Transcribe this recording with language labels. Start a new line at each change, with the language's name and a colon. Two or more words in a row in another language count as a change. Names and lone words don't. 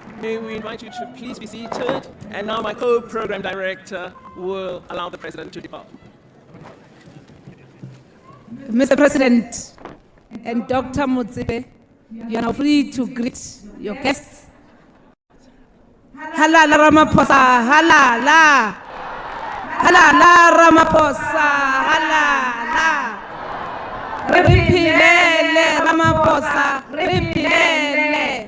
English: we invite you to please be seated. And now my co-program director will allow the president to depart. Mr. President and Dr. Motsepe, you are now free to greet your guests.
Zulu: Halala Ramaphosa, halala. Halala Ramaphosa, halala.
Tsonga: Ripilele Ramaphosa, ripilele.